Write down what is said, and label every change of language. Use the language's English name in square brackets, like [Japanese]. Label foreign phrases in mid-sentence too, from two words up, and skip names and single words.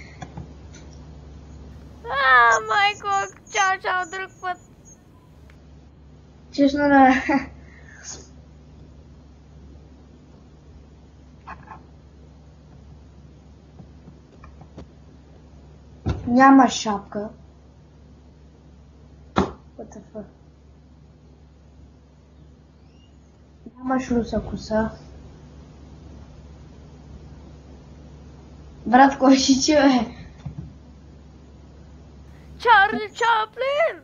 [Bulgarian] Майко, чао, друг път. Честно да. Няма шапка. [English] What the fuck? [Bulgarian] Нямаш руса коса. Брат, кой си ти, бе? Чарли Чаплин!